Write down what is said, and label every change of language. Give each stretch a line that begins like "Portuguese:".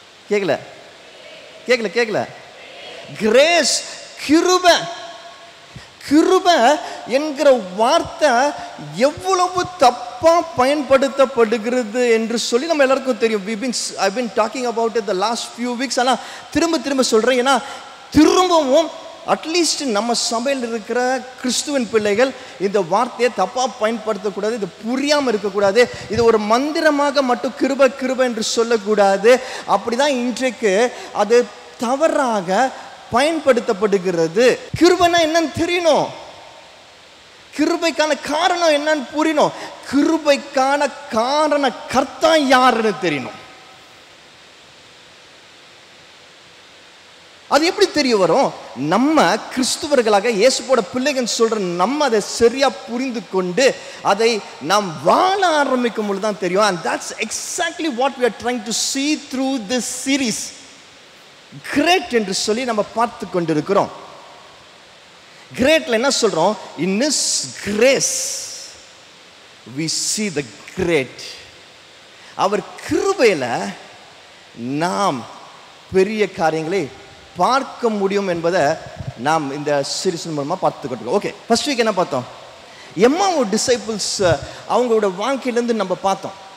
Tamil: கேட்கல. கிரேஸ், கிருபை. கிருபை என்கிற வார்த்தை எவ்வளவு தப்பா பயன்படுத்தப்படுகிறது என்று சொல்லி நம்ம எல்லாருக்கும் தெரியும்.
English: I've been talking about it the last few weeks.
Tamil: ஆனால் திரும்ப சொல்றேன், ஏன்னா திரும்பவும் அட்லீஸ்ட் நம்ம சபையில் இருக்கிற கிறிஸ்துவின் பிள்ளைகள் இந்த வார்த்தையை தப்பா பயன்படுத்தக்கூடாது, இது புரியாமல் இருக்கக்கூடாது, இது ஒரு மந்திரமாக மட்டும் கிருபை என்று சொல்லக்கூடாது. அப்படிதான் இன்றைக்கு அது தவறாக பயன்படுத்தப்படுகிறது. கிருபைனா என்னன்னு தெரியணும், கிருபைக்கான காரணம் என்னன்னு புரியணும், கிருபைக்கான காரண கர்த்தா யாருன்னு தெரியணும். அது எப்படி தெரிய வரும்? நம்ம கிறிஸ்துவர்களாக இயேசுவோட பிள்ளைகள் சொல்ற நம்ம அதை சரியா புரிந்து கொண்டு அதை நாம் வாழ ஆரம்பிக்கும் பொழுது தான் தெரியும்.
English: And that's exactly what we are trying to see through this series.
Tamil: Great என்று சொல்லி நம்ம பார்த்து கொண்டிருக்கிறோம். கிரேட்ல என்ன சொல்றோம்?
English: In His grace we see the great.
Tamil: அவர் கிருபையில நாம் பெரிய காரியங்களை பார்க்க முடியும் என்பதை நாம் இந்த சீரிஸ் மூலமா பார்த்துக்கிட்டோம். ஓகே, ஃபர்ஸ்ட் வீக் என்ன பார்த்தோம்? எம்மாவு டிசைபிள்ஸ் அவங்களோட வாழ்க்கையிலேருந்து நம்ம பார்த்தோம்.